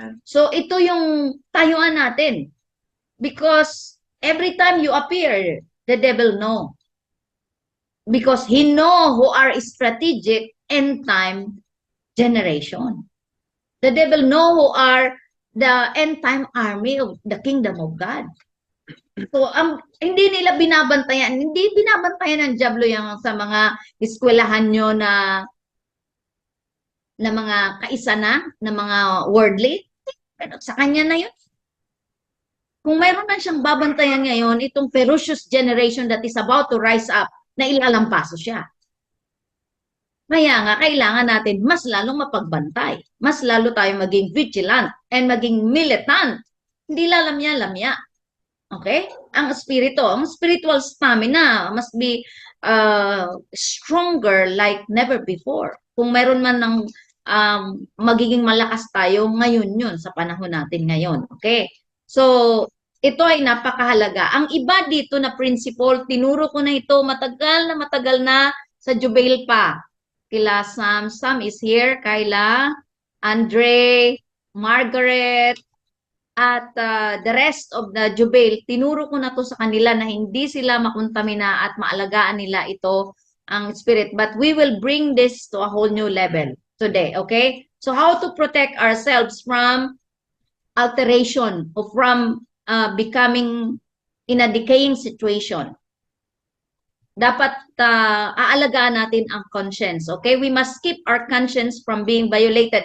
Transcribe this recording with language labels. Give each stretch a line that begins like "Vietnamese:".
Filipino: So ito yung tayuan natin.
English: Because every time you appear, the devil know. Because he know who are strategic end time generation. The devil know who are the end time army of the kingdom of God.
Filipino: So, hindi nila binabantayan, hindi binabantayan ng diablo yung sa mga eskwelahan nyo na mga kaisa na mga worldly. Pero sa kanya na yun. Kung mayroon man siyang babantayan ngayon, itong
English: ferocious generation that is about to rise up,
Filipino: na ilalampaso siya. Kaya nga, kailangan natin mas lalong mapagbantay. Mas lalo tayo maging vigilant and maging militant. Hindi lalamya-lamya. Okay?
English: Ang spiritual stamina must be stronger like never before.
Filipino: Kung meron man ng magiging malakas tayo, ngayon yun, sa panahon natin ngayon. Okay? So, ito ay napakahalaga. Ang iba dito na principle, tinuro ko na ito matagal na sa Jubail pa.
English: Kila Sam is here, Kyla, Andre, Margaret, at the rest of the Jubail.
Filipino: Tinuro ko na to sa kanila na hindi sila makontamina at maalagaan nila ito ang spirit.
English: But we will bring this to a whole new level today, okay? So how to protect ourselves from alteration or from becoming in a decaying situation.
Filipino: Dapat aalagaan natin ang conscience.
English: Okay? We must keep our conscience from being violated.